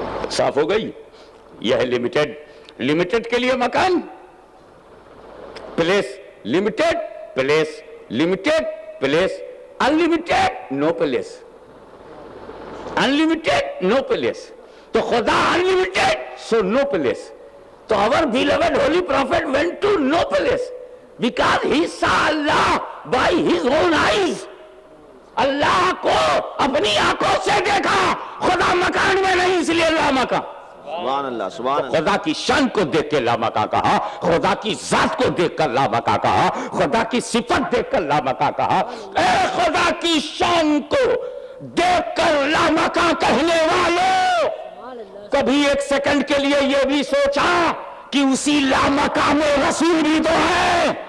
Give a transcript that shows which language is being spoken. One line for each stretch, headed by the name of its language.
Urdu: صاف ہو گئی. یہ ہے لمیٹڈ. لمیٹڈ کے لیے مکان, place limited, place limited, place
English: unlimited no place, unlimited no place.
Urdu: تو خدا
English: unlimited so no place. تو our beloved holy prophet went to no place because he saw Allah by his own eyes.
Urdu: اللہ کو اپنی آنکھوں سے دیکھا, خدا مکان میں نہیں, اس لیے لامکان. سبحان اللہ, سبحان اللہ. خدا کی شان کو دیکھ کے لامکان کہا, خدا کی ذات کو دیکھ کر لامکان کہا, خدا کی صفت دیکھ کر لامکان کہا. اے خدا کی شان کو دیکھ کر لامکان کہنے والوں, کبھی ایک سیکنڈ کے لیے یہ بھی سوچا کہ اسی لامکان میں رسول بھی تو ہے.